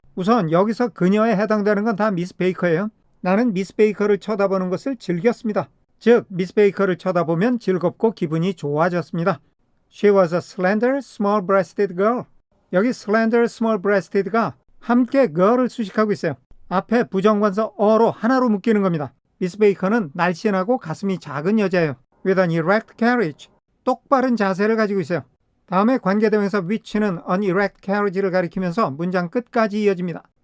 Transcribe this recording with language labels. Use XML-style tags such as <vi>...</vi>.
<ko>우선 여기서 그녀에 해당되는 건 다 미스 베이커예요. 나는 미스 베이커를 쳐다보는 것을 즐겼습니다. 즉 미스 베이커를 쳐다보면 즐겁고 기분이 좋아졌습니다.</ko> <en>She was a slender, small-breasted girl.</en> <ko>여기 slender, small-breasted가 함께 girl을 수식하고 있어요. 앞에 부정관사 어로 하나로 묶이는 겁니다. 미스 베이커는 날씬하고 가슴이 작은 여자예요.</ko> <en>With an erect carriage.</en> <ko>똑바른 자세를 가지고 있어요. 다음에 관계대명사 which는 an erect carriage를 가리키면서 문장 끝까지 이어집니다.</ko>